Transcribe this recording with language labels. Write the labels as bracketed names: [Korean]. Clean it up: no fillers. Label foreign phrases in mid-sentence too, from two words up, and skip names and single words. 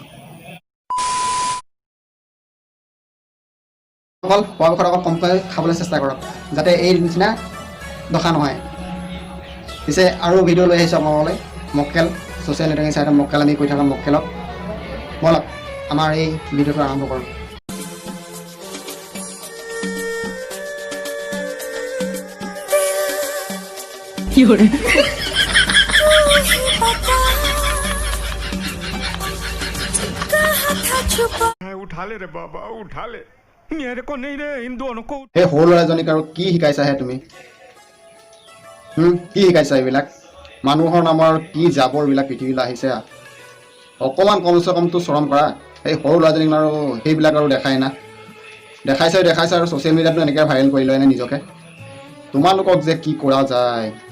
[Assamese] অকল পৰাপক্ষত অকল কমকৈ খাবলৈ চেষ্টা কৰক যাতে এই নিচিনা দশা নহয় পিছে আৰু ভিডিঅ' লৈ আহিছোঁ আপোনালোকলৈ মক্কেল ছ'চিয়েল নেটৱৰ্কিং চাইটত মক্কেল আমি কৈ থকা মক্কেলক বলক আমাৰ এই ভিডিঅ'টো আৰম্ভ কৰোঁ [Hindi] उठा ले रे बाबा उठा ले मेरे को नहीं रे इन दोनों को [Assamese] हे সৰু ল'ৰাজনীক আৰু কি শিকাইছাহে তুমি কি শিকাইছা এইবিলাক মানুহৰ নামৰ কি জাবৰবিলাক পৃথিৱীলৈ আহিছে অকণমান কমচে কমটো চৰম কৰা এই সৰু ল'ৰাজনীক আৰু সেইবিলাক আৰু দেখাই না দেখাইছে আৰু ছ'চিয়েল মিডিয়াতো এনেকৈ ভাইৰেল কৰি লয় নে নিজকে তোমালোকক যে কি কৰা যায়